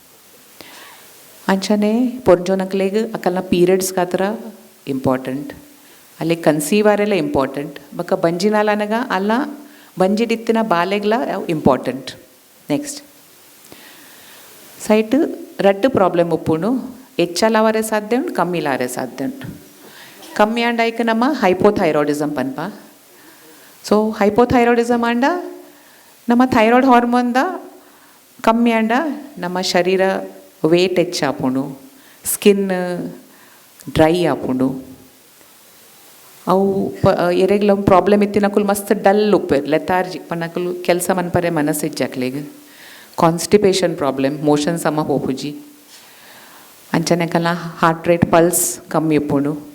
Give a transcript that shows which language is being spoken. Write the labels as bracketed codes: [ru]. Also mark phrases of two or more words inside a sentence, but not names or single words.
[tcy] ಅಂಚನೆ ಪೊಂಜೊನಕ್ಲೆಗ್ ಅಕಲ್ನ ಪೀರಿಯಡ್ಸ್ಗೆ ಆ ಥರ ಇಂಪಾರ್ಟೆಂಟ್ ಅಲ್ಲಿ ಕನ್ಸೀವ್ ಆರೆಲ್ಲ ಇಂಪಾರ್ಟೆಂಟ್ ಬೊಕ್ಕ ಬಂಜಿನಾಲನಗ ಅಲ್ಲ ಬಂಜಿಡಿತ್ತಿನ ಬಾಲೆಗ್ಲ [en] important next [tcy] ಸೈಟ್ ರಡ್ಡು ಪ್ರಾಬ್ಲಮ್ ಉಪ್ಪುಂಡು ಹೆಚ್ಚಲಾವರೆ ಸಾಧ್ಯ ಉಂಟು ಕಮ್ಮಿಲಾರೆ ಸಾಧ್ಯ ಉಂಟು ಕಮ್ಮಿ ಆಂಡ ಐಕ ನಮ್ಮ ಹೈಪೋಥೈರಾಯ್ಡಿಸಮ್ ಪನ್ಪ ಸೊ ಹೈಪೋಥೈರಾಯ್ಡಿಸಮ್ ಆಂಡ ನಮ್ಮ [en] thyroid hormoneda [tcy] ಕಮ್ಮಿ ಆಂಡ ನಮ್ಮ ಶರೀರ ವೇಟ್ ಹೆಚ್ಚಾಪುಂಡು [en] skin dry [tcy] ಆಪುಂಡು ಅವು ಎರೆಗ್ಲ ಪ್ರಾಬ್ಲಮ್ ಇತ್ತಿನಕುಲು ಮಸ್ತ್ ಡಲ್ ಉಪ್ಪೇರು ಲೆಥಾರ್ಜಿ ಪನ್ನಕುಲು ಕೆಲಸ ಮನ್ಪರೆ ಮನಸ್ಸು ಇಜ್ಜಕ್ಲೆಗ್ [en] constipation problem [tcy] ಮೋಷನ್ ಸಮ ಹೋಪುಜಿ ಅಂಚನೆಕಲ್ಲ [en] heart rate pulse [tcy] ಕಮ್ಮಿ ಉಪ್ಪುಂಡು